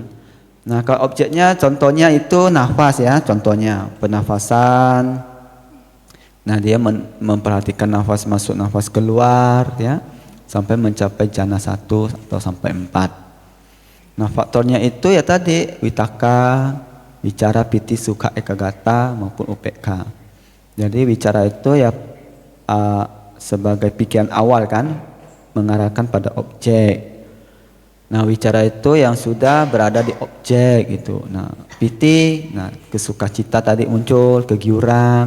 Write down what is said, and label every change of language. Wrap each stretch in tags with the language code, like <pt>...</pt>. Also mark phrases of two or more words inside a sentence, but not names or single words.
<id>Nah, kalau objeknya contohnya itu nafas ya, contohnya penafasan. Nah, dia memperhatikan nafas masuk, nafas keluar ya, sampai mencapai jana 1 atau sampai 4. Nah, faktornya itu ya tadi</id> <pi>witaka, wicara, piti, sukha, ekagata</pi> <id>maupun upekha. Jadi wicara itu ya sebagai pikiran awal kan, mengarahkan pada objek. Nah, wicara itu yang sudah berada di objek gitu. Nah, piti, nah kesukacita tadi muncul, kegiuran.</id>